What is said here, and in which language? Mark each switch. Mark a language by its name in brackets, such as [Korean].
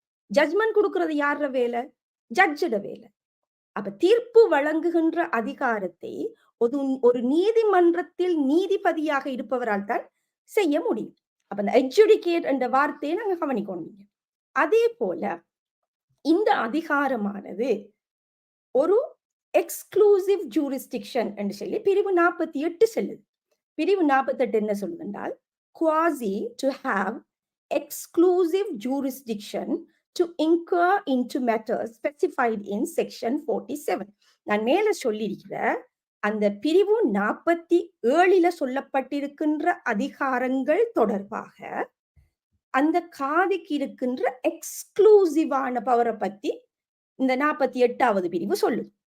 [Tamil] Judgement கொடுக்கிறது யார வேலை? ஜட்ஜிட வேலை. அப்ப தீர்ப்பு வழங்குகின்ற அதிகாரத்தை ஒரு நீதிமன்றத்தில் நீதிபதியாக இருப்பவரால் தான் செய்ய முடியும். அப்ப இந்த எஜுடிகேட் என்ற வார்த்தையை நாங்க கவனிக்கணும். அதே போல இந்த அதிகாரமானது ஒரு எக்ஸ்க்ளூசிவ் ஜூரிஸ்டிக்ஷன் என்று சொல்லி பிரிவு 48 சொல்லுது. பிரிவு 48 என்ன சொல்லுது என்றால், [English] quasi to have exclusive jurisdiction to inquire into matters specified in section 47. [Tamil] நான் மேல சொல்லியிருக்கிற அந்த பிரிவு 47ல சொல்லப்பட்டிருக்கின்ற அதிகாரங்கள் தொடர்பாக அந்த காதிக்கு இருக்கின்ற எக்ஸ்க்ளூசிவான பவரை பத்தி இந்த 48வது பிரிவு சொல்லுது.